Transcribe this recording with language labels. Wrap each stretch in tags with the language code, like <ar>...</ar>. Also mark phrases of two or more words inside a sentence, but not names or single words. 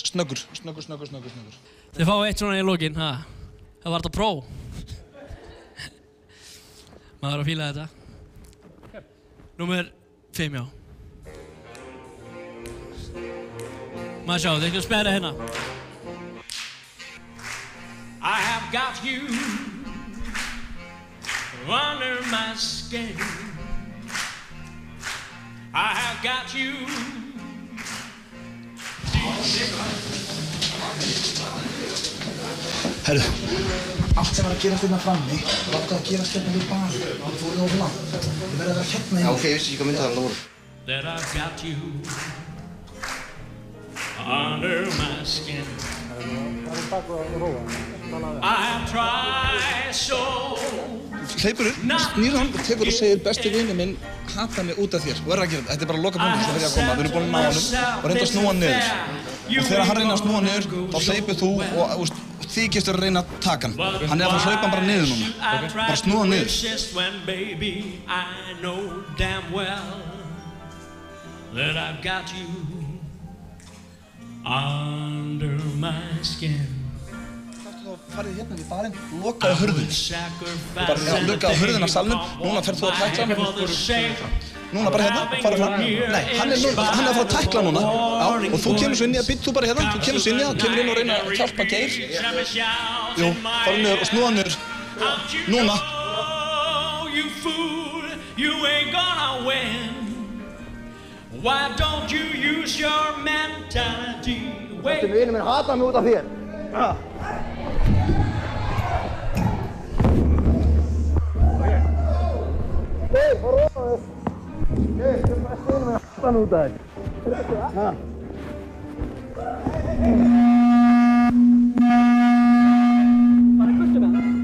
<is>Snöggur. Þið fáið eitt svona í lokin, ha? Það var þetta pró. Maður að fíla þetta. Númer 5, já. Maður sjá, þið ekki að spera hérna.</is> <en>I have got you under my skin. I have got you.</en> <is>Herru, allt sem var að gerast hérna frammi, láttu að gerast hérna við barinn. Það fór of langt. Þið verður að vera hérna inni. Já, ok, ég vissi ekki hvað myndaði það voru.</is> <en>That I've got you under my skin. I have tried so.</en> <is>Hleypur upp, snýrðu hann og tekur og segir besti vinur minn hata mig út af þér. Þú verður að gera þetta. Þetta er bara lokapunktur sem byrja að koma. Við erum búin að ná honum og reynda að snúa hann niður. Og þegar hann reynir að snúa hann niður, þá hleypur þú og þykist að reyna að taka hann. Hann er að fara að hlaupa hann bara niður núna. Bara snúa hann niður.</is> <en>That I've got you under my skin.</en> <is>Þú farið hérna við barinn, lokaðu hurðinni. Þú bara lokaðu hurðina af salnum, núna ferð þú að tækla hann. Núna bara hérna, farið fram. Nei, hann er að fara að tækla núna. Já, og þú kemur svo inn í að bytta þú bara hérna, þú kemur svo inn í að, kemur inn og reyna að hjálpa Geir. Jú, farið niður og snúa niður. Núna.</is> <en>You fool, you ain't gonna win. Why don't you use your mentality?</en> <is>Þetta vinur minn hata mig út af þér. Geir, fara ofan þess. Geir, þetta er besti vinur minn hata mig út af þér. Bara guttu með hann.</is>